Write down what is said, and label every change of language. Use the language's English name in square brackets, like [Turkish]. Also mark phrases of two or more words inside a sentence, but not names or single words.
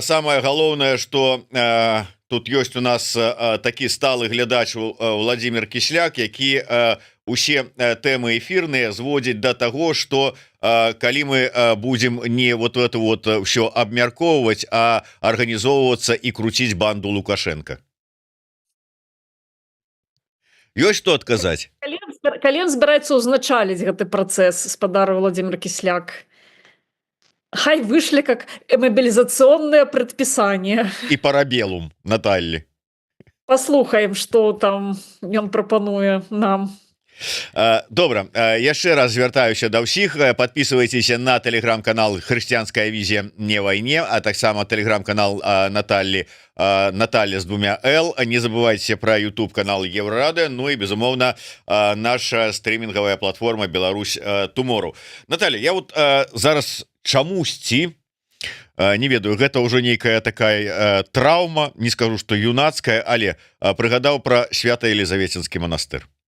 [Belarusian] Самае галоўнае, што тут ёсць у нас такі сталы глядач Владимир Кісляк, які усе тэмы эфірныя зводзіць да таго, што калі мы будзем не [Russian] вот это вот [Belarusian] ўсё абмяркоўваць, а арганізоўвацца і круціць банду Лукашенко. Ёсць што адказаць? Калі ён збіраецца ўзначаліць гэты працэс, спадар Владимир Кісляк? [Russian] Хай вышлі как мобилизационное предписание. И парабелум, Натальи. [Belarusian] Послухаем, что там ён прапануе нам. Добра, яшчэ раз звяртаюся да ўсіх. [Russian] Подписывайтеся на [Belarusian] телеграм-канал «Хрысціянская візія не вайне», а таксама телеграм-канал Натальи, [Russian] Наталья с двумя Л. Не забывайте про YouTube канал Еврорадио, ну и [Belarusian] безумоўно наша [Russian] стриминговая платформа Беларусь Tomorrow. [Belarusian] Наталья, [Russian] я вот [Belarusian] зараз чамусьці, не ведаю, гэта ўжо нейкая такая траўма, не скажу, што юнацкая, але прыгадаў про Свято-Елизаветинский монастыр.